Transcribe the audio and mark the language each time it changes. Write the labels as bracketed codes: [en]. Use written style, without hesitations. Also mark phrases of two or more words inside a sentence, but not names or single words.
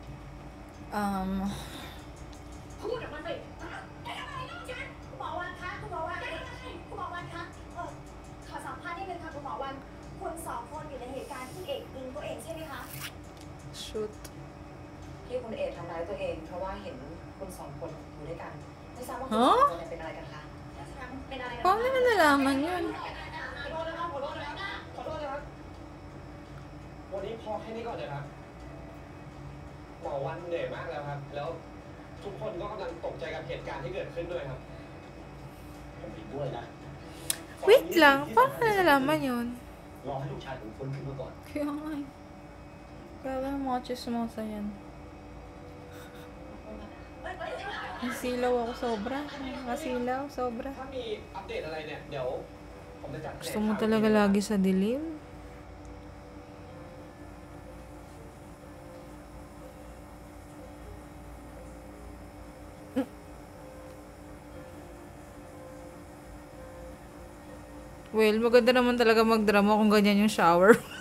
[th] พูดออกมาสิแกทำอะไรน้องฉันคุณหมอวันคะคุณหมอวันคุณหมอวันคะขอสัมภาษณ์นิดนึงค่ะคุณหมอวันคุณสองคนอยู่ในเหตุการณ์ที่เอกยิงตัวเองใช่ไหมคะ Shoot. ที่คุณเอกทำร้ายตัวเอง เพราะว่าเห็นคุณสองคนอยู่ด้วยกัน ไม่ทราบว่าคุณ ฮะ สองคนเป็นอะไรกันคะเป็นอะไรกัน [tl] Paano nila nalaman yun? [th] ขอโทษนะครับขอโทษนะครับขอโทษนะครับวันนี้พอแค่นี้ก่อนนะครับหมอวันเหนื่อยมากแล้วครับ แล้วทุกคนก็กำลังตกใจกับเหตุการณ์ที่เกิดขึ้นด้วยครับผมเห็นด้วยนะ [tl] Wait lang, paano nila nalaman yun? [th] รอให้ลูกชายผมฟื้นขึ้นมาก่อน [tl] Kaya nga eh. Grabe ang mga chismosa yan. Nasilaw ako sobra. Nakasilaw sobra. [th] ถ้ามีอัปเดตอะไรเนี่ยเดี๋ยวผมจะจัด [tl] Gusto mo talaga lagi sa dilim? Well, maganda naman talaga magdrama kung ganyan yung shower mo.